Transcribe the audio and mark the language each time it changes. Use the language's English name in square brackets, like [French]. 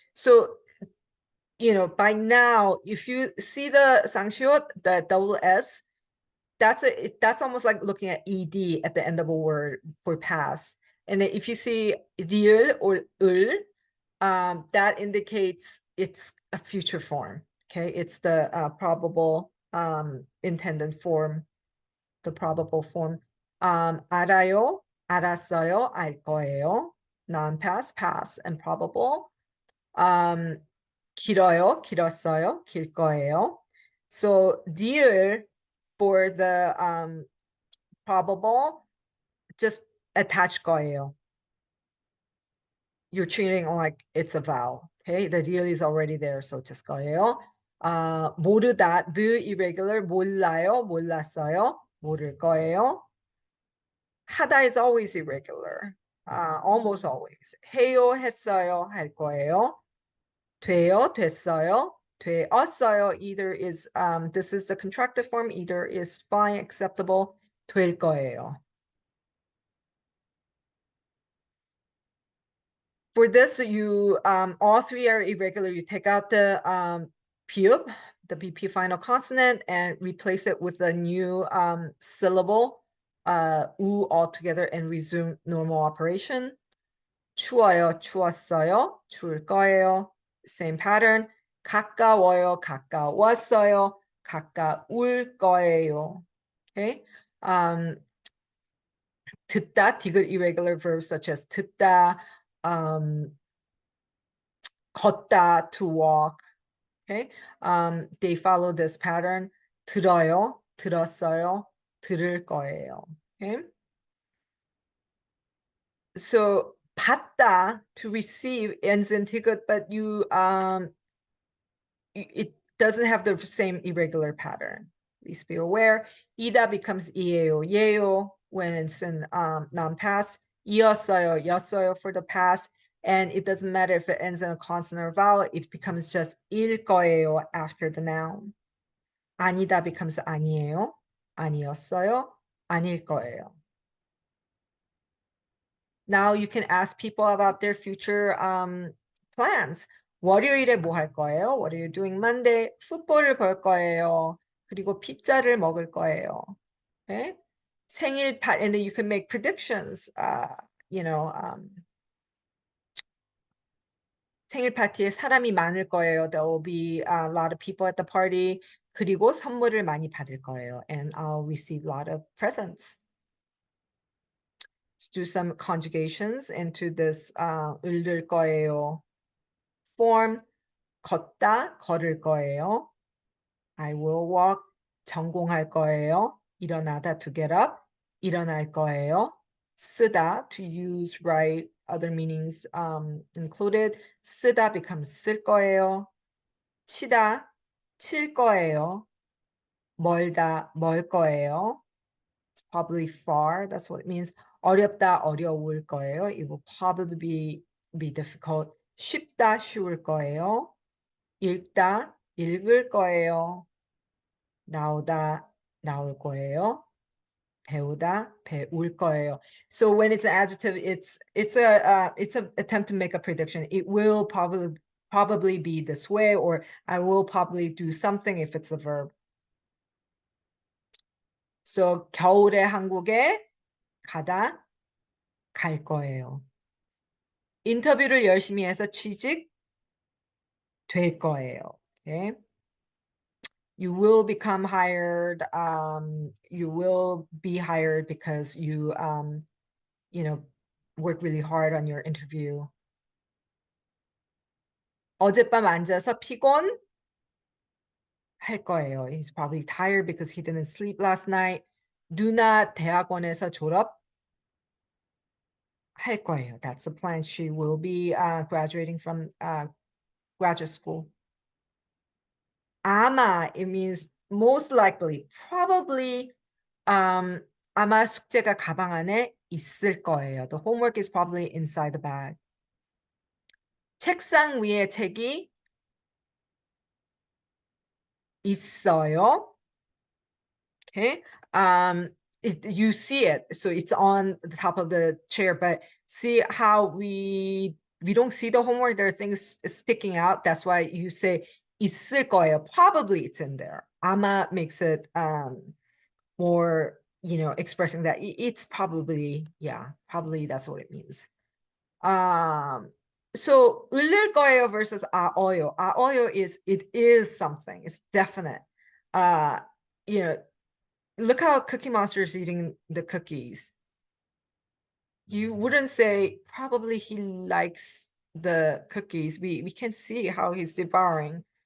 [English] So, by now, if you see the 쌍시옷, the double S, that's almost like looking at ed at the end of a word for past. And then if you see 리을 or 을, that indicates it's a future form. Okay, it's the probable intended form, the probable form. [Korean] 알아요, 알았어요, 알 거예요. [English] Non-past, past, and probable. [Korean] 길어요, 길었어요, 길 거예요. [English] So deal for the probable, just attach 거예요. You're treating it like it's a vowel. Okay, the deal is already there, so just 거예요. [Korean] 모르다, [English] the irregular, [Korean] 몰라요, 몰랐어요, 모를 거예요. [English] 하다 is always irregular, almost always. [Korean] 해요, 했어요, 할 거예요. 돼요, 됐어요, 되었어요. [English] Either is, this is the contracted form, either is fine, acceptable, [Korean] 될 거예요. [English] For this, you, all three are irregular. You take out the piup, the BP final consonant, and replace it with a new syllable, u altogether, and resume normal operation. [Korean] 추워요, 추웠어요, 추울 거예요. [English] Same pattern. [Korean] 가까워요, 가까웠어요, 가까울 거예요. [English] Okay. 듣다, 디귿 irregular verbs such as 듣다, 걷다, to walk. Okay. They follow this pattern. [Korean] 들어요, 들었어요, 들을 거예요. [English] Okay. So 받다, to receive, ends in tigut, but you it doesn't have the same irregular pattern. Please be aware. 이다 becomes 이에요, 예요 when it's in non-past. [Korean] 이었어요, 였어요 [English] for the past. And it doesn't matter if it ends in a consonant or vowel, it becomes just [Korean] 일 거예요 [English] after the noun. [Korean] 아니다 [English] becomes [Korean] 아니에요, 아니었어요, 아닐 거예요. [English] Now you can ask people about their future plans. [Korean] 월요일에 뭐 할 거예요? [English] What are you doing Monday? [Korean] 풋볼을 볼 거예요. 그리고 피자를 먹을 거예요. [English] Okay? 생일 and then you can make predictions. You know, [Korean] 생일 파티에 사람이 많을 거예요. [English] There will be a lot of people at the party. [Korean] 그리고 선물을 많이 받을 거예요. [English] And I'll receive a lot of presents. Let's do some conjugations into this [Korean] 읽을 거예요 [English] form. [Korean] 걷다, 걸을 거예요. [English] I will walk, [Korean] 전공할 거예요. [English] 일어나다, to get up, [Korean] 일어날 거예요. [English] 쓰다, to use, write, other meanings included. [Korean] 쓰다 [English] becomes [Korean] 쓸 거예요. 치다, 칠 거예요. 멀다, 멀 거예요. [English] It's probably far, that's what it means. [Korean] 어렵다, 어려울 거예요. [English] It will probably be difficult. [Korean] 쉽다, 쉬울 거예요. 읽다, 읽을 거예요. 나오다, 나올 거예요. 배우다, 배울 거예요. [English] So when it's an adjective, it's an attempt to make a prediction. It will probably be this way, or I will probably do something if it's a verb. [Korean] So 겨울에 한국에 가다, 갈 거예요. 인터뷰를 열심히 해서 취직 될 거예요. [English] Okay? You will become hired. You will be hired because you work really hard on your interview. [Korean] 어젯밤 앉아서 피곤 할 거예요. [English] He's probably tired because he didn't sleep last night. [Korean] 누나 대학원에서 졸업 할 거예요. [English] That's the plan. She will be graduating from graduate school. [Korean] 아마, [English] it means most likely, probably, [Korean] 아마 숙제가 가방 안에 있을 거예요. [English] The homework is probably inside the bag. [Korean] 책상 위에 책이 있어요. Okay. [English] You see it, so it's on the top of the chair, but see how we don't see the homework. There are things sticking out. That's why you say [Korean] 있을 거예요. [English] Probably it's in there. 아마 makes it more, expressing that. It's probably, yeah, probably that's what it means. [Korean] So 을을 거예요 versus 아어요. [English] 아어요 is it is something. It's definite. You know, look how Cookie Monster is eating the cookies. You wouldn't say probably he likes the cookies. We can see how he's devouring.